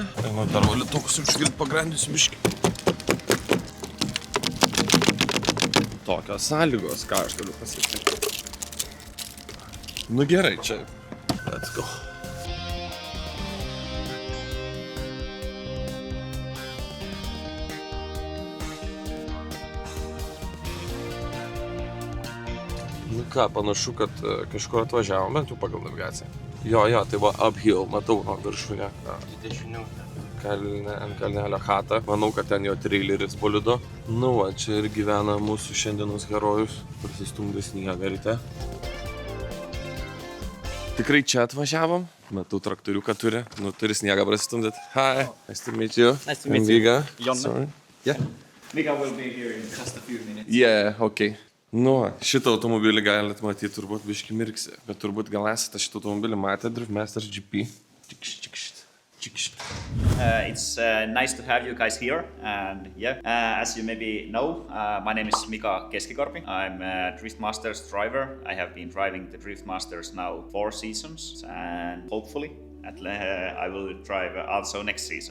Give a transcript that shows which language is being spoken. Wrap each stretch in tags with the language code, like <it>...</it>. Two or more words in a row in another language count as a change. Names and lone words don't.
<lt>Tai man dar valytokus užgilt pagrandysiu biškį. Tokios sąlygos, ką aš galiu pasakyti. Nu gerai, čia.</lt> <en>Let's go.</en> <lt>Nu ką, panašu, kad kažkur atvažiavom, bent jau pagal navigaciją. Jo, tai buvo uphill, matau viršūnę. Dešinių. Ant kalnelio chatą. Manau, kad ten jo traileris bolido. Nu va, čia ir gyvena mūsų šiandienos herojus, prasistumdė sniegą ryte. Tikrai čia atvažiavom. Matau traktoriuką turi. Nu, turi sniegą prasistumdėt.</lt> <en>Hi, nice to meet you. Nice to meet you. Mika. Sorry. Yeah. Mika will be here in just a few minutes. Yeah, okay.</en> <lt>Nu, šitą automobilį galite matyti, turbūt biški mirksi. Bet turbūt gal esate šitą automobilį matę, Driftmaster GP.</lt> <en>It's nice to have you guys here, and yeah, as you maybe know, my name is Mika Keski-Korpi. I'm a Driftmasters driver. I have been driving the Driftmasters now 4 seasons, and hopefully I will drive also next season.</en>